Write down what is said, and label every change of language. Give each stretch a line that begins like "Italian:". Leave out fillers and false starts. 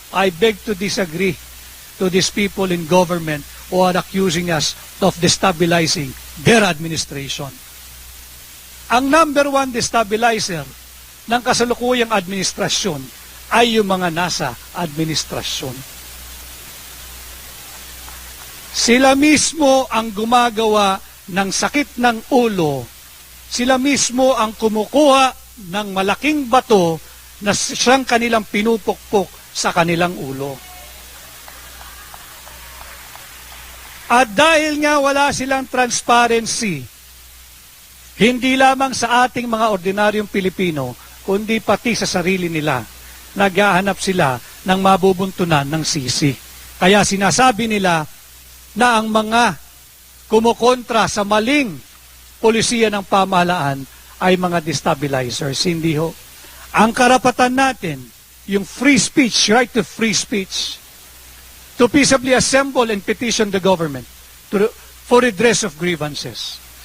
English: I beg to disagree to these people in government who are accusing us of destabilizing their administration.
Filipino: Ang number one destabilizer ng kasalukuyang administrasyon ay yung mga nasa administrasyon. Sila mismo ang gumagawa ng sakit ng ulo. Sila mismo ang kumukuha ng malaking bato na siyang kanilang pinupukpok sa kanilang ulo. At dahil nga wala silang transparency, hindi lamang sa ating mga ordinaryong Pilipino, kundi pati sa sarili nila, naghahanap sila ng mabubuntunan ng sisi. Kaya sinasabi nila na ang mga kumukontra sa maling polisiya ng pamahalaan ay mga destabilizers. Hindi ho. Ang karapatan natin, yung
English: free speech, right to free speech, to peaceably assemble and petition the government for redress of grievances.